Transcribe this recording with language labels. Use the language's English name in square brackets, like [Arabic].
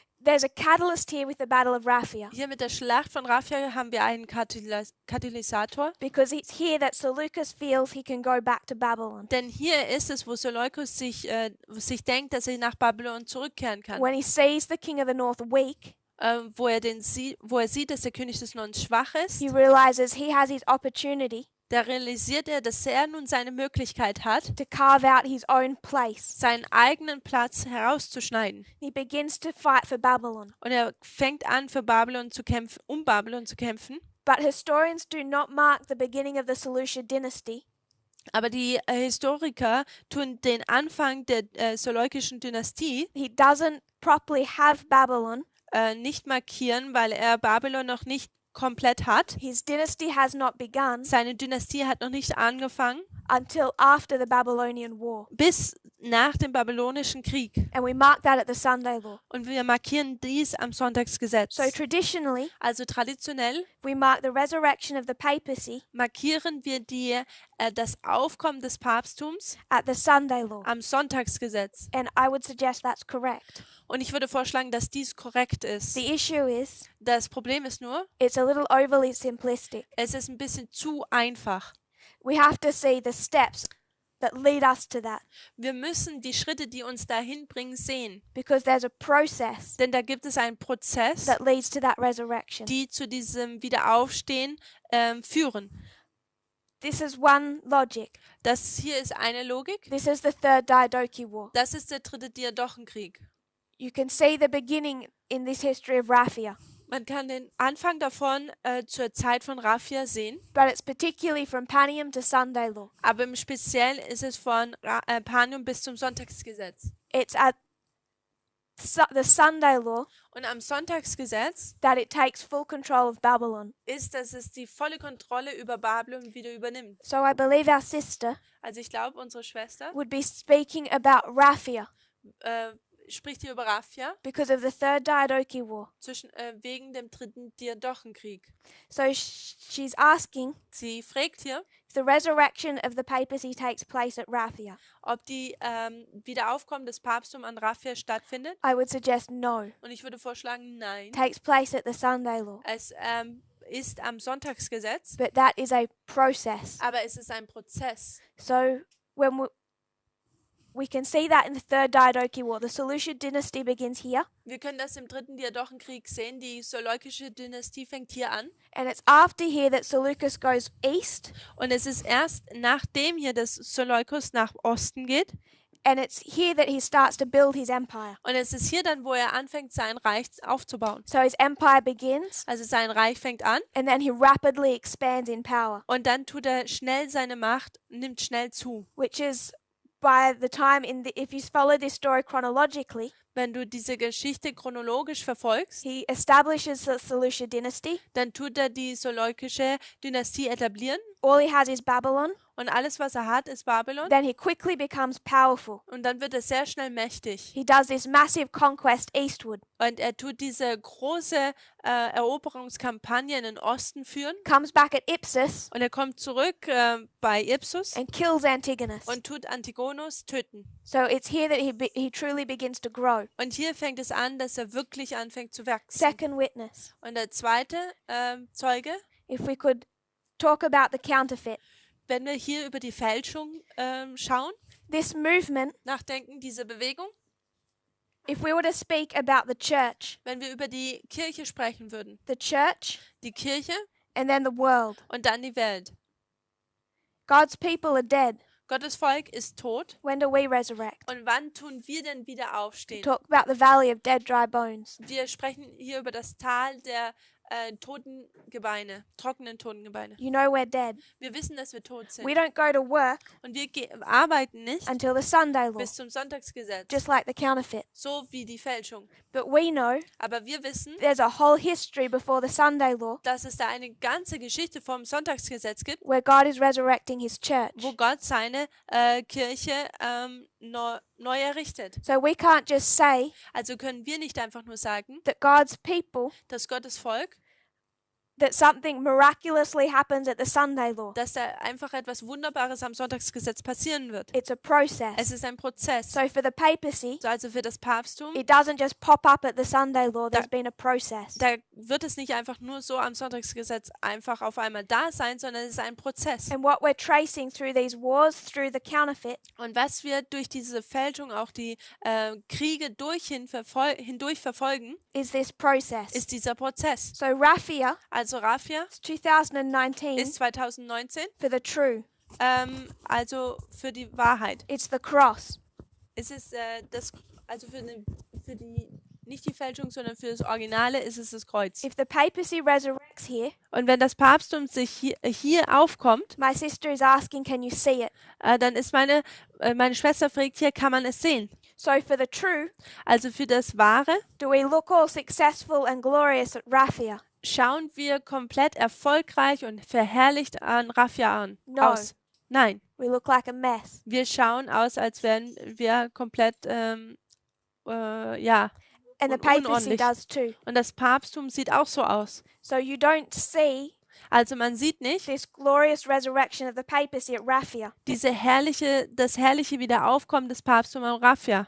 [English] There's a catalyst here with the Battle of Raphia, [German] Hier mit der Schlacht von Raphia haben wir einen Katalysator, [English] because it's here that Seleucus feels he can go back to Babylon. [German] denn hier ist es, wo Seleukus sich denkt, dass er nach Babylon zurückkehren kann. [English] When he sees the king of the north weak, [German] Wo er sieht, dass der König des Nordens schwach ist, [English] he realizes he has his opportunity [German] da realisiert er, dass er nun seine Möglichkeit hat, [English] to carve out his own place. [German] seinen eigenen Platz herauszuschneiden. [English] He begins to fight for Babylon. [German] Und er fängt an, für Babylon zu kämpfen, um Babylon zu kämpfen. [English] But historians do not mark the beginning of the Seleucid dynasty [German] Aber die Historiker tun den Anfang der seleukischen Dynastie [English] he doesn't properly have Babylon. [German] nicht markieren, weil er Babylon noch nicht komplett hat. [English] His dynasty has not begun [German] Seine Dynastie hat noch nicht angefangen, [English] until after the Babylonian War. [German] bis nach dem babylonischen Krieg. [English] And we mark that at the Sunday law. [German] Und wir markieren dies am Sonntagsgesetz. [English] So traditionally, [German] Also traditionell [English] we mark the resurrection of the papacy [German] markieren wir das Aufkommen des Papsttums [English] at the Sunday law. [German] am Sonntagsgesetz. [English] And I would suggest that's correct. [German] Und ich würde vorschlagen, dass dies korrekt ist. [English] The issue is, [German] Das Problem ist nur, [English] it's a little overly simplistic. [German] es ist ein bisschen zu einfach. [English] We have to see the steps that lead us to that, [German] Wir müssen die Schritte, die uns dahin bringen, sehen. [English] because there's a process [German] Denn da gibt es einen Prozess, [English] that leads to that resurrection. [German] die zu diesem Wiederaufstehen führen. [English] This is one logic. [German] Das hier ist eine Logik. [English] This is the third Diadochi War. [German] Das ist der dritte Diadochenkrieg. [English] You can see the beginning in this history of Raphia, [German] Man kann den Anfang davon zur Zeit von Raphia sehen, [English] but it's particularly from Panium to Sunday law. [German] aber im Speziellen ist es von Panium bis zum Sonntagsgesetz. [English] It's at the Sunday law [German] Und am Sonntagsgesetz [English] that it takes full control of Babylon. [German] ist, dass es die volle Kontrolle über Babylon wieder übernimmt. [English] So I believe our sister [German] Also ich glaube, unsere Schwester [English] would be speaking about Raphia [German] spricht hier über Raphia [English] because of the third Diadochi War. [German] wegen dem dritten Diadochenkrieg. [English] So she's asking [German] Sie fragt hier, [English] if the resurrection of the papacy takes place at Raphia. [German] ob die Wiederaufkommen des Papsttums an Raphia stattfindet. [English] I would suggest no. [German] Und ich würde vorschlagen, nein. [English] Takes place at the Sunday law. [German] Es ist am Sonntagsgesetz, [English] But that is a process. [German] aber es ist ein Prozess. [English] So when we can see that in the third Diadochi War. The Seleucid dynasty begins here, [German] Wir können das im dritten Diadochenkrieg sehen. Die seleukische Dynastie fängt hier an. [English] and it's after here that Seleucus goes east, [German] Und es ist erst nachdem hier das Seleukus nach Osten geht. [English] and it's here that he starts to build his empire. [German] Und es ist hier dann, wo er anfängt, sein Reich aufzubauen. [English] So his empire begins, [German] Also sein Reich fängt an [English] and then he rapidly expands in power, [German] und dann tut er schnell seine Macht, nimmt schnell zu. [English] which is by the time if you follow this story chronologically, [German] Wenn du diese Geschichte chronologisch verfolgst, [English] he establishes the Seleucid dynasty. [German] dann tut er die seleukische Dynastie etablieren [English] All he has is Babylon. [German] und alles, was er hat, ist Babylon. [English] Then he quickly becomes powerful. [German] Und dann wird er sehr schnell mächtig. [English] He does this massive conquest eastward, [German] Und er tut diese große Eroberungskampagne in den Osten führen. [English] comes back at Ipsus, [German] Und er kommt zurück bei Ipsus [English] and kills Antigonus. [German] und tut Antigonus töten. [English] So it's here that he truly begins to grow. [German] Und hier fängt es an, dass er wirklich anfängt zu wachsen. [English] Second witness. [German] Und der zweite Zeuge, [English] If we could talk about the counterfeit. [German] wenn wir hier über die Fälschung schauen, [English] This movement, [German] nachdenken, diese Bewegung, [English] if we were to speak about the church, [German] wenn wir über die Kirche sprechen würden, [English] the church [German] die Kirche [English] and then the world. [German] und dann die Welt. [English] God's people are dead. [German] Gottes Volk ist tot. [English] When do we resurrect? [German] Und wann tun wir denn wieder aufstehen? [English] Talk about the valley of dead, dry bones. [German] Wir sprechen hier über das Tal der trockenen Totengebeine. [English] You know we're dead. [German] Wir wissen, dass wir tot [English] We [German] sind. [English] don't go to work [German] Und wir arbeiten nicht [English] until the Sunday law, [German] bis zum Sonntagsgesetz, [English] just like the counterfeit. [German] so wie die Fälschung. [English] But we know [German] Aber wir wissen, [English] there's a whole history before the Sunday law [German] dass es da eine ganze Geschichte vom Sonntagsgesetz gibt, [English] where God is resurrecting his church. [German] wo Gott seine Kirche neu errichtet. [English] So we can't just say [German] Also können wir nicht einfach nur sagen, [English] that God's people, [German] dass Gottes Volk, [English] that something miraculously happens at the Sunday law. [German] dass da einfach etwas Wunderbares am Sonntagsgesetz passieren wird. [English] It's a process. [German] Es ist ein Prozess. [English] So for the papacy, [German] So also für das Papsttum, [English] it doesn't just pop up at the Sunday law. There's been a process. [German] da wird es nicht einfach nur so am Sonntagsgesetz einfach auf einmal da sein, sondern es ist ein Prozess. [English] And what we're tracing through these wars, through the counterfeit, [German] Und was wir durch diese Fälschung, auch die Kriege hindurch verfolgen, [English] is this process. [German] ist dieser Prozess. [English] So Raphia [German] Also Raphia [English] is 2019 [German] ist 2019, [English] for the true. [German] also für die Wahrheit. [English] It's the cross. [German] Es ist also für die, nicht die Fälschung, sondern für das Originale ist es das Kreuz. [English] If the papacy resurrects here, [German] Und wenn das Papsttum sich hier aufkommt, [English] my sister is asking, can you see it? [German] dann ist meine Schwester fragt hier, kann man es sehen? [English] So for the true, [German] Also für das Wahre [English] do we look all successful and glorious at Raphia? [German] schauen wir komplett erfolgreich und verherrlicht an Raphia [English] No. [German] aus. Nein, [English] We look like a mess. [German] wir schauen aus, als wären wir komplett, ja. [English] And the [German] Und [English] papacy [German] unordentlich. [English] does too. [German] Und das Papsttum sieht auch so aus. [English] So you don't see [German] Also man sieht nicht [English] this glorious resurrection of the papacy at Raphia [German] das herrliche Wiederaufkommen des Papsttums am Raphia.